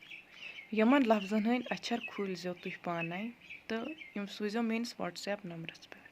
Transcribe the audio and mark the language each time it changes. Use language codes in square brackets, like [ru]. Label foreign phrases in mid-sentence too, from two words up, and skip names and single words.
[ks] यमन लफ्जन हंद अक्षर खुल जो तुह पाने तो यम सूजो मेस व्हाट्सएप नंबरस पे।